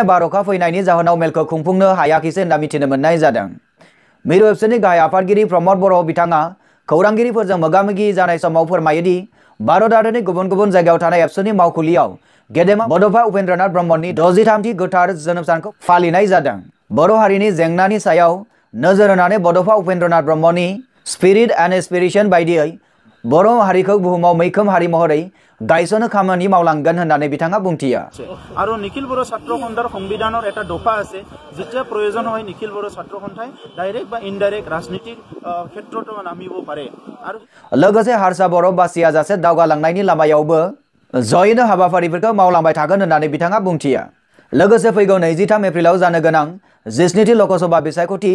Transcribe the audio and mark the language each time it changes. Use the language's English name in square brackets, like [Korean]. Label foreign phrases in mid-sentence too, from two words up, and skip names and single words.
[Bodo] बार अखा फैनायनि जाहोनाव मेलखौ खुंफुंनो हायाखैसै होनना मिथिनो मोननाय जादों मिरु एबसुनि गाहाय आफादगिरि प्रमद बर' बिथाङा खौरांगिरिफोरजों मोगामोगि जानाय समाव फोरमायोदि भारत हादरनि गुबुन गुबुन जायगायाव थानाय एबसुनि मावखुलियाव गेदेमा बड'फा उपेन्द्रनाथ ब्रह्मनि 63थि गोथार जोनोम सानखौ फालिनाय जादों बर' हारिनि जेंनानि सायाव नोजोर होनानै बड'फा उपेन्द्रनाथ ब्रह्मनि स्पिरिट एन्ड एसपिरेशन बायदियै बर' हारिखौ बुहुमाव मैखोम हारि महरै गायसनो खामानि मावलांगोन होननानै बिथाङा बुंथिया [Assamese] आरो निखिल बर' छात्र सन्थार संविधाনৰ এটা দফা আছে যেতিয়া প্ৰয়োজন হয় নিখিল बर' छात्र सन्थाय ডাইৰেক্ট বা ইনডাইৰেক্ট ৰাজনৈতিক ক্ষেত্ৰতো নামিব পাৰে आरो [Bodo] लोगोसे हारसा बर' बासिया जासे दावगालांनायनि लामायावबो जयैनो हाबाफारिफोरखौ मावलांबाय थागोन होननानै बिथाङा बुंथिया लोगोसे फैगौ 23 एप्रिलाव जानो गोनां 17थि लोकसभा बिसायख'थि